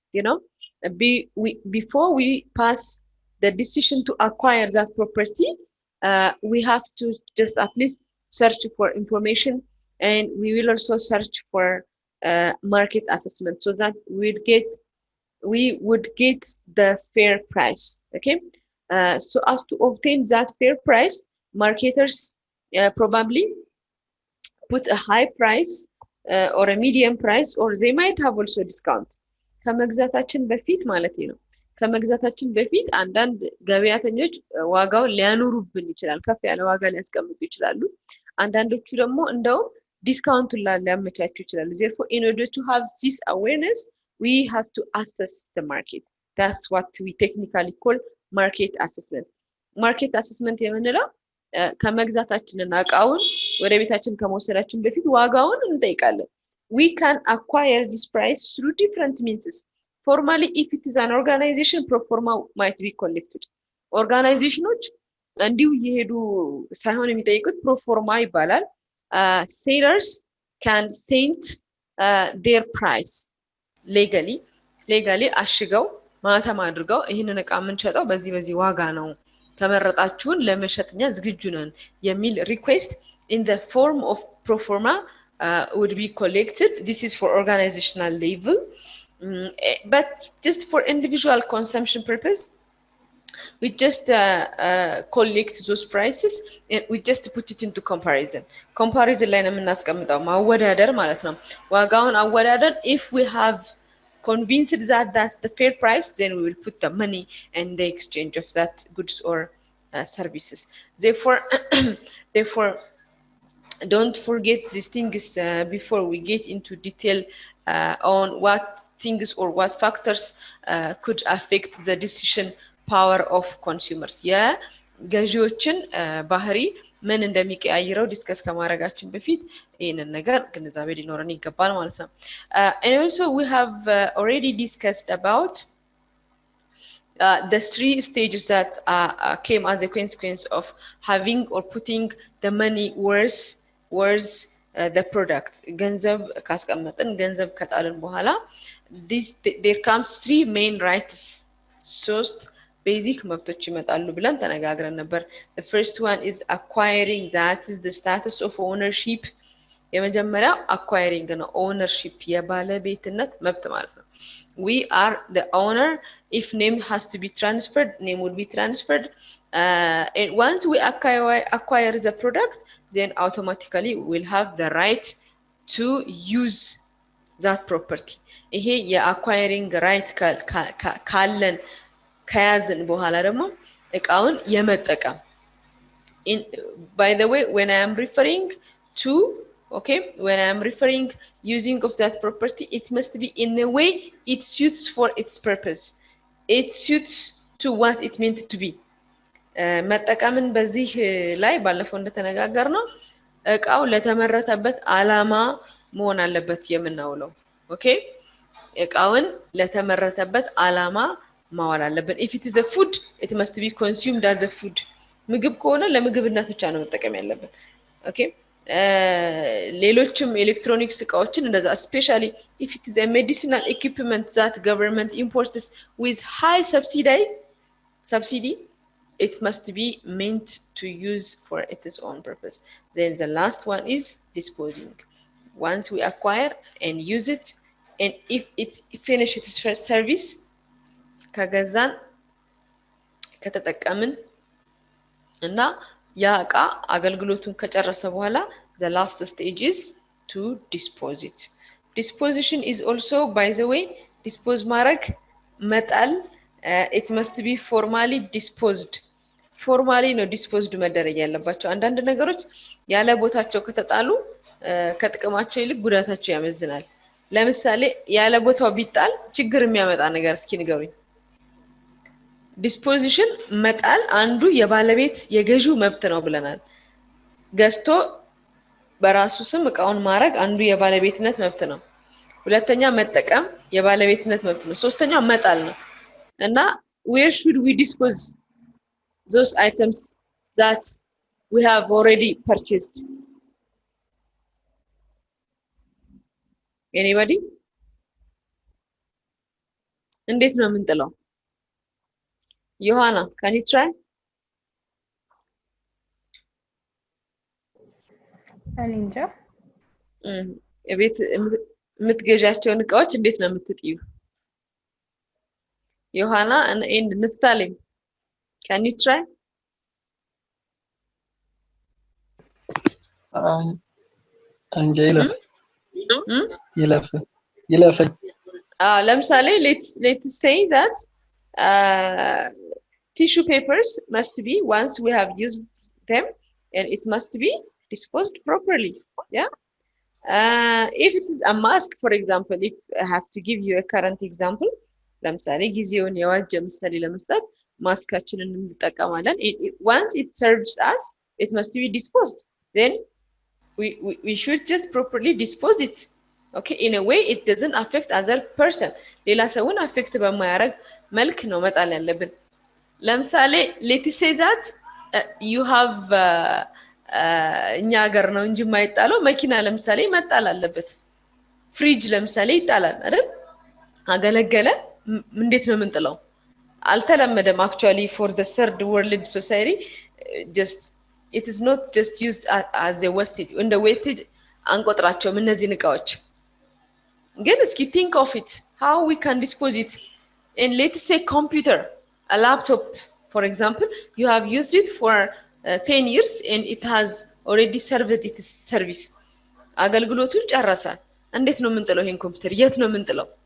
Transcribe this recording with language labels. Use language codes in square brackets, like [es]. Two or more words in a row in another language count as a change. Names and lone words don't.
[en] Before we pass the decision to acquire that property, we have to just at least search for information, and we will also search for market assessment so that we would get the fair price. Okay, so as to obtain that fair price, marketers probably put a high price or a medium price, or they might have also discount. [am] ከመግዛታችን በፊት ማለት ነው። ከመግዛታችን በፊት አንዳንድ ገበያተኞች ዋጋው ሊያኖሩብን ይችላል፣ ከፍ ያለ ዋጋ ሊያስቀምጡ ይችላሉ። አንዳንዶቹ ደግሞ እንደው ዲስካውንት ሊያመቻቹ ይችላሉ። [en] therefore in order to have this awareness, we have to assess the market. That's what we technically call market assessment. market assessment [am] የምንለው ከመግዛታችንና እቃውን ወደ ቤታችን ከመወሰዳችን በፊት ዋጋውን እንጠይቃለን። [en] We can acquire this price through different means. Formally, if it is an organization, pro forma might be collected. [am] Organizations እንዲሁ እየሄዱ ሳይሆን የሚጠይቁት [en] pro forma [am] ይባላል። [en] Sellers can send their price legally [am] አሽገው ማተም አድርገው ይህንን እቃ የምንሸጠው በዚህ ዋጋ ነው፣ ከመረጣችሁን ለመሸጥኛ ዝግጁ ነን የሚል [en] request in the form of pro forma would be collected. This is for organizational level. But just for individual consumption purpose, we just collect those prices and we just put it into comparison [am] ላይ ነው የምናስቀምጠው። ማወዳደር ማለት ነው። ዋጋውን አወዳደር [en] if we have convinced that that's the fair price, then we will put the money and the exchange of that goods or services. Therefore don't forget these things before we get into detail on what things or what factors could affect the decision power of consumers. [am] ገዢዎችን ባህሪ ምን እንደሚቀያይረው ዲስከስ ከማድረጋችን በፊት ይሄንን ነገር ግንዛቤ ሊኖረን ይገባል ማለት ነው። [en] And also we have already discussed about the three stages that came as a consequence of having or putting the money worth the product. [am] ገንዘብ ካስቀመጥን ገንዘብ ከጣልን በኋላ [en] there comes three main rights. [am] ሶስት ቤዚክ መብቶች ይመጣሉ ብለን ተነጋግረን ነበር። [en] the first one is acquiring, that is the status of ownership። [am] የመጀመሪያው acquiring ነው፣ ownership የባለቤትነት መብት ማለት ነው። [en] we are the owner. If name has to be transferred, name will be transferred. And once we acquire the product, then automatically we'll have the right to use that property. [am] ይሄ የacquiring right ካለን ከያዝን በኋላ ደግሞ እቃውን የመጠቀም [en] by the way, when I am referring to when I am referring using of that property, it must be in a way it suits for its purpose, it suits to what it meant to be. [am] መጠቀምን በዚህ ላይ ባለፈው እንደተነጋገርነው እቃው ለተመረተበት ዓላማ መሆን አለበት የምናውለው። እቃውን ለተመረተበት ዓላማ ማዋል አለበት። [en] if it is a food, it must be consumed as a food. [am] ምግብ ከሆነ ለምግብነት ብቻ ነው መጠቀም ያለበት። ሌሎችም ኤሌክትሮኒክስ እቃዎችን እንደዛ [en] especially if it is a medicinal equipment that government imports with high subsidy, it must be meant to use for its own purpose. Then the last one is disposing. Once we acquire and use it, and if it's finished its first service, [am] ከገዛን ከተጠቀምን እና ያ እቃ አገልግሎቱን ከጨረሰ በኋላ [en] the last stage is to dispose it. Disposition is also, by the way, dispose [am] ማድረግ መጣል, [en] it must be formally disposed. [am] ፎርማሊ ነው ዲስፖዝድ መደረግ ያለባቸው። አንዳንድ ነገሮች ያለ ቦታቸው ከተጣሉ ከጥቅማቸው ይልቅ ጉዳታቸው ያመዝናል። ለምሳሌ ያለ ቦታው ቢጣል ችግር የሚያመጣ ነገር እስኪ ንገሩኝ። ዲስፖዚሽን መጣል አንዱ የባለቤት የገዢው መብት ነው ብለናል። ገዝቶ በራሱ ስም እቃውን ማድረግ አንዱ የባለቤትነት መብት ነው። ሁለተኛ መጠቀም የባለቤትነት መብት ነው። ሶስተኛ መጣል ነው። እና [en] where should we dispose those items that we have already purchased? Anybody? [am] እንዴት ነው የምንጥለው? [en] ዮሐና, can you try? [am] እንጃ የቤት የምትገዣቸውን እቃዎች እንዴት ነው የምትጥዩ? [en] ዮሐና and ንፍታሌም, can you try? [am] እንጃ ይለፍ [en] ለምሳሌ let's say that tissue papers must be, once we have used them, and it must be disposed properly. Yeah. If it is a mask, for example, if I have to give you a current example, [am] ለምሳሌ ጊዜውን የዋጀ ምሳሌ ለመስጠት ማስካችንን እንጠቀማለን። [en] Once it serves us, it must be disposed. Then we should just properly dispose it. Okay, in a way it doesn't affect other person. [am] ሌላ ሰውን affect በማያረግ መልክ ነው መጣል ያለብን። ለምሳሌ [en] let's say that you have [am] እኛ ሀገር ነው እንጂ የማይጣለው መኪና ለምሳሌ መጣል አለበት። ፍሪጅ ለምሳሌ ይጣላል አይደል? አገለገለ እንዴት ነው የምንጥለው? አልተለመደም [en] actually for the third world society. Just it is not just used as a wastage. In the wastage [am] አንቆጥራቸውም እነዚህን እቃዎች። ግን እስኪ [en] think of it, how we can dispose it. And let's say computer, a laptop, for example, you have used it for 10 years and it has already served its service. [am] አገልግሎቱን ጨረሳል። እንዴት ነው የምንጥለው ይሄን ኮምፒውተር? የት ነው የምንጥለው?